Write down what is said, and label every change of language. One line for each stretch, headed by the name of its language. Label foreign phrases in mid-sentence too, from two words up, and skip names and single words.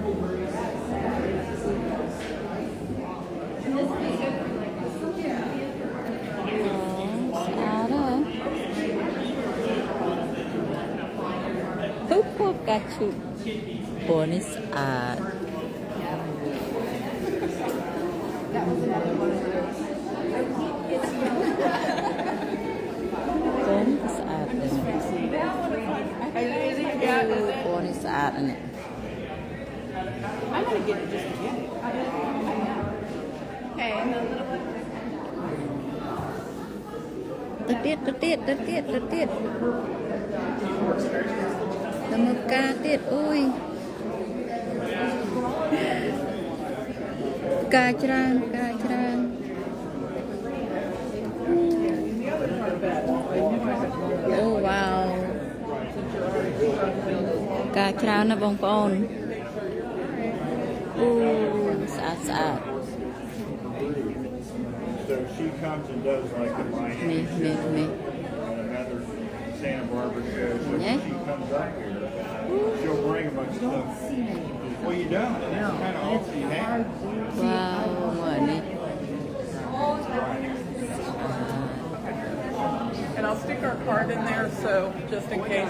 Khmer: ស្អាតហ៎ពុកកាឈូពណ៌នេះស្អាតស្អាតទេពណ៌នេះស្អាតណាស់
English: I'm gonna get it just to get it. Okay.
Khmer: ទៅទៀតទៅមើលផ្កាទៀតអូយផ្កាច្រើនអូវ៉ាវផ្កាច្រើនណាស់បងប្អូនអូស្អាត
English: So she comes and does like the Miami
Khmer: នេះ
English: another Santa Barbara show. So when she comes up here, she'll bring a bunch of stuff. Well, you don't. It's kind of all she has.
Khmer: វ៉ាវមើលនេះ
English: And I'll stick our card in there, so just in case.